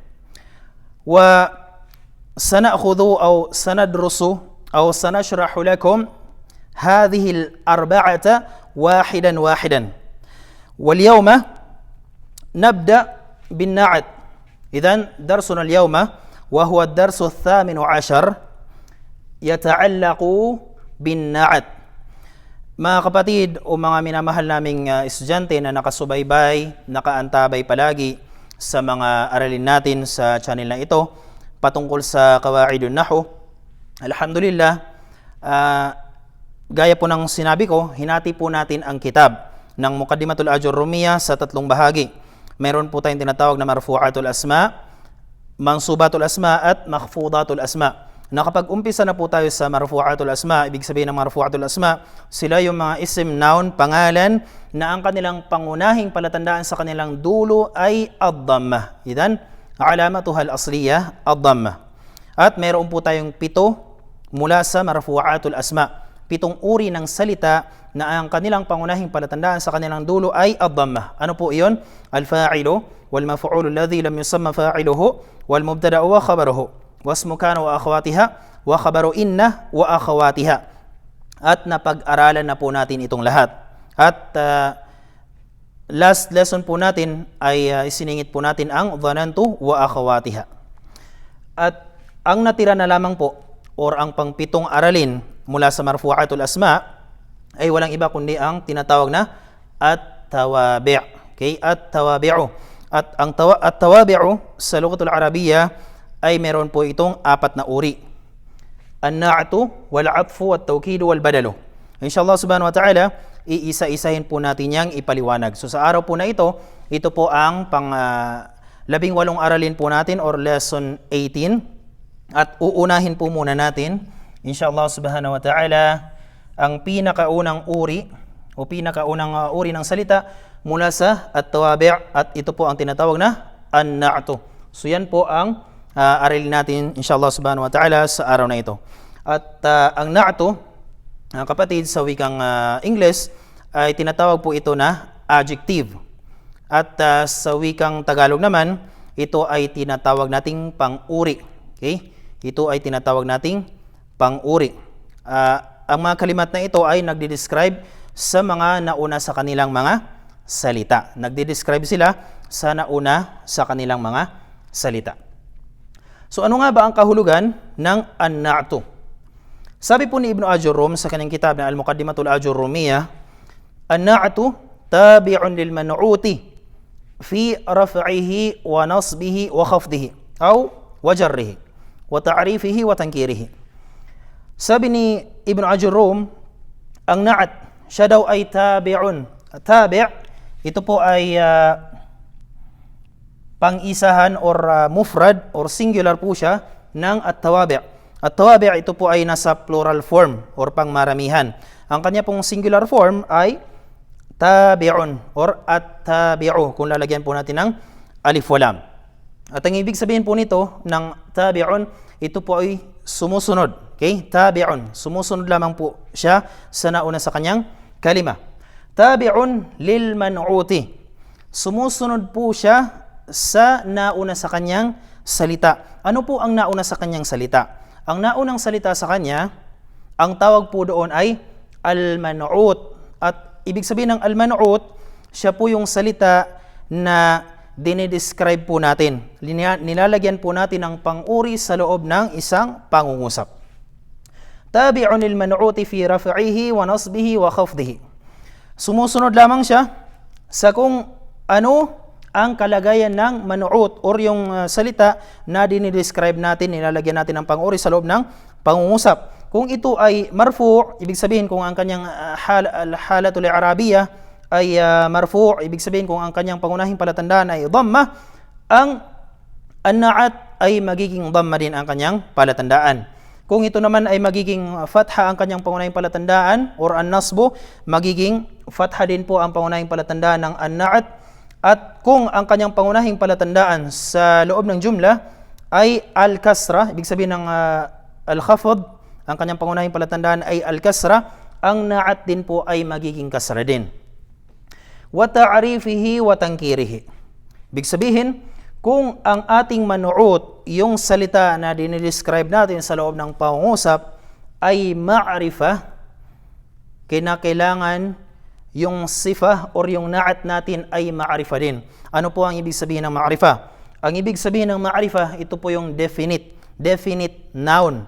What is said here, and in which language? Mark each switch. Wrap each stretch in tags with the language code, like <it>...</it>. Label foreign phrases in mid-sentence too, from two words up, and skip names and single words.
<ar>وسنأخذ أو سندرس أو سنشرح لكم هذه الأربعة واحدا. واليوم نبدأ بالنعت. إذن درسنا اليوم وهو الدرس الثامن عشر يتعلق بالنعت.</ar> <tl>Mga kapatid o mga minamahal naming estudyante na nakasubaybay, nakaantabay palagi sa mga aralin natin sa channel na ito patungkol sa</tl> <ar>قواعد النحو,</ar> <tl>alhamdulillah, gaya po ng sinabi ko, hinati po natin ang kitab ng Muqaddimatul Ajurrumiyah sa tatlong bahagi. Meron po tayong tinatawag na</tl> <ar>مرفوعات الأسماء, منصوبات الأسماء</ar> <tl>at</tl> <ar>مخفوضات الأسماء.</ar> <tl>Nakapag-umpisa na po tayo sa</tl> <ar>مرفوعات الأسماء.</ar> <tl>Ibig sabihin ng</tl> <ar>مرفوعات الأسماء,</ar> <tl>sila yung mga isim, noun, pangalan na ang kanilang pangunahing palatandaan sa kanilang dulo ay ad-dhammah.</tl> <ar>إذن علامتها الأصلية الضمة.</ar> <tl>At meron po tayong 7 mula sa</tl> <ar>مرفوعات الأسماء.</ar> <tl>7 uri ng salita na ang kanilang pangunahing palatandaan sa kanilang dulo ay ad-dhammah. Ano po iyon?</tl> <ar>الفاعل والمفعول الذي لم يسم فاعله والمبتدأ وخبره واسم كان وأخواتها وخبر إن وأخواتها wa khabaru inna wa akhawatiha.</ar> <tl>At napag-aralan na po natin itong lahat. At last lesson po natin ay isiningit po natin ang</tl> <ar>ظننت وأخواتها.</ar> <tl>At ang natira na lamang po or ang pang-7 aralin mula sa</tl> <ar>مرفوعات الأسماء</ar> <tl>ay walang iba kundi ang tinatawag na at-tawabi'. Okay? At-tawabi'u. At ang at-tawabi'u sa</tl> <ar>اللغة العربية</ar> <tl>ay meron po itong 4 na uri:</tl> <ar>النعت والعطف والتوكيد والبدل. إن شاء الله سبحانه وتعالى,</ar> <tl>iisa-isahin po natin yang ipaliwanag. So sa araw po na ito po ang pang 18 aralin po natin or lesson 18. At uunahin po muna natin</tl> <ar>إن شاء الله سبحانه وتعالى</ar> <tl>ang pinakaunang uri o pinakaunang uri ng salita mula sa at-tawabi', at ito po ang tinatawag na an-na'tu. So yan po ang aralin natin</tl> <ar>إن شاء الله سبحانه وتعالى</ar> <tl>sa araw na ito. At ang na'tu, kapatid, sa wikang English ay tinatawag po ito na adjective. At sa wikang Tagalog naman, ito ay tinatawag nating pang-uri. Okay? Ito ay tinatawag nating pang-uri. Ang mga kalimat na ito ay nagdi-describe sa mga nauna sa kanilang mga salita. Nagdi-describe sila sa nauna sa kanilang mga salita. So ano nga ba ang kahulugan ng an-na'tu? Sabi po ni Ibn Ajurrum sa kanyang kitab na Al-Muqaddimatul Ajurrumiyah,</tl> <ar>النعت تابع للمنعوت في رفعه ونصبه وخفضه أو وجره وتعريفه وتنكيره.</ar> <tl>Sabi ni Ibn Ajurrum, ang na'at siya daw ay tabi'un. Tabi' ito po ay pang-isahan or mufrad or singular po siya ng at-tawabi'. At-tawabi' ito po ay nasa plural form or pangmaramihan. Ang kanya pong singular form ay tabi'un or at-tabi'u kung lalagyan po natin ng</tl> <ar>ألف ولام.</ar> <tl>At ang ibig sabihin po nito ng tabi'un, ito po ay sumusunod. Okay? Tabi'un, sumusunod lamang po siya sa nauna sa kanyang kalima.</tl> <ar>تابع للمنعوت.</ar> <tl>Sumusunod po siya sa nauna sa kanyang salita. Ano po ang nauna sa kanyang salita? Ang naunang salita sa kanya, ang tawag po doon ay al-man'ut. At ibig sabihin ng al-man'ut, siya po yung salita na dinidescribe po natin. Nilalagyan po natin ng pang-uri sa loob ng isang pangungusap.</tl> <ar>تابع للمنعوت في رفعه ونصبه وخفضه.</ar> <tl>Sumusunod lamang siya sa kung ano ang kalagayan ng man'ut or yung salita na dinidescribe natin, nilalagyan natin ng pang-uri sa loob ng pangungusap. Kung ito ay marfu', ibig sabihin kung ang kanyang</tl> <ar>الحالة الإعرابية</ar> <tl>ay marfu', ibig sabihin kung ang kanyang pangunahing palatandaan ay dhamma, ang an-na'at ay magiging dhamma din ang kanyang palatandaan. Kung ito naman ay magiging fatha ang kanyang pangunahing palatandaan or an-nasbu, magiging fatha din po ang pangunahing palatandaan ng an-na'at. At kung ang kanyang pangunahing palatandaan sa loob ng jumla ay al-kasra, ibig sabihin ng al-khafd, ang kanyang pangunahing palatandaan ay al-kasra, ang na'at din po ay magiging kasra din.</tl> <ar>وتعريفه وتنكيره.</ar> <tl>Ibig sabihin, kung ang ating man'ut, yung salita na dinidescribe natin sa loob ng pangungusap ay ma'rifah, kinakailangan yung sifah or yung na'at natin ay ma'rifah din. Ano po ang ibig sabihin ng ma'rifah? Ang ibig sabihin ng ma'rifah, ito po yung definite noun.</tl>